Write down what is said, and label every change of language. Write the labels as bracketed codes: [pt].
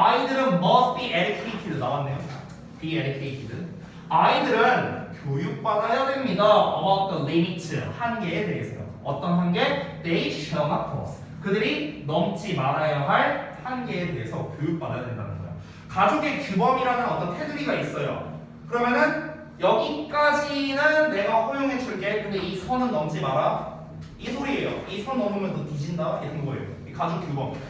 [ko] 아이들은 [en] must be educated [ko] 나왔네요. [en] be educated. [ko] 아이들은 교육받아야 됩니다. [en] about the limits [ko] 한계에 대해서요. 어떤 한계? [en] They shall not cross. [ko] 그들이 넘지 말아야 할 한계에 대해서 교육받아야 된다는 거예요. 가족의 규범이라는 어떤 테두리가 있어요. 그러면은 여기까지는 내가 허용해 줄게. 근데 이 선은 넘지 마라. 이 소리예요. 이 선 넘으면 너 뒤진다 이런 거예요. 이 가족 규범.